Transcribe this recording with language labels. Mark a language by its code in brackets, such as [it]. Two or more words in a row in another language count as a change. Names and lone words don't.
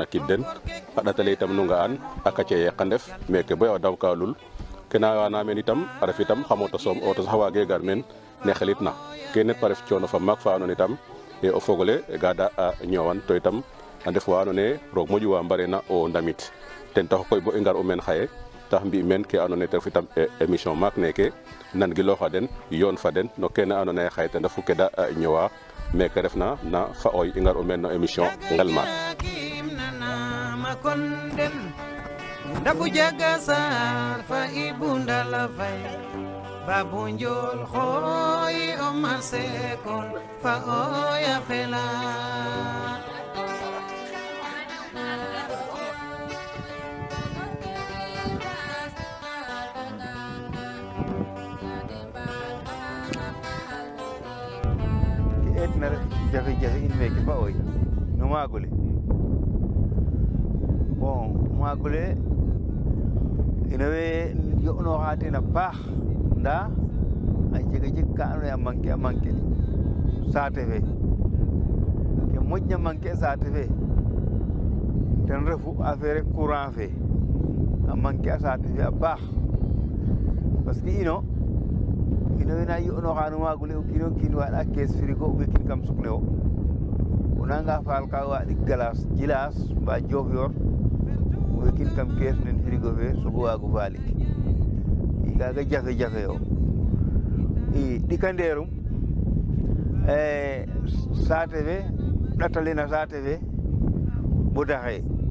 [srr] a kid den a ɗatale itam nu nga'an a kace yeq a ndef meke boy a daw ka lul ke na wana men itam a ref itam xa moto soom auto sax waage gar men ne xelitna kene pa ref coono fa maak fa andoona itam e o fogole ga da a ñoowan to itam a ndef wa andoona yee roog moƴu wa mbarena o ndamit ten taxu koy bo i ngar u meen xaye tax mbi meen ke andoona yee te ref itam émission maak neke nangilooxa den yoon fa den no kene andoona yee xaye ten refu ke da ñoowa meke refna na fa oy i ngar u meen no émission Ngelmaak ndabu jaga sar fa ibunda la fay babu njol khoy o masekon fa oya fela etna jafe jafe in meke fa oy no magole bon magole ina we yo'no xaatena paax nda a jega jeg ka andoona yee a manquer saate fe ke moƴna manquer saate fe ten refu [fr] affaire courant [srr] fe a manquer a saate fe a paax [fr] parce que [srr] ino we na yo'nooxa no maagole o kiin o kiin waaɗa [fr] caisse frigo [srr] o ɓekin kam suk ne wo o nanga faal ka waaɗik glace Djilas mba Diofior o ɓekin kam caisse nen frigo fe sogo waago faalik i kaaga jafe jafe yo i ɗikandeerum saate fe ɗatalena saate fe bo daxee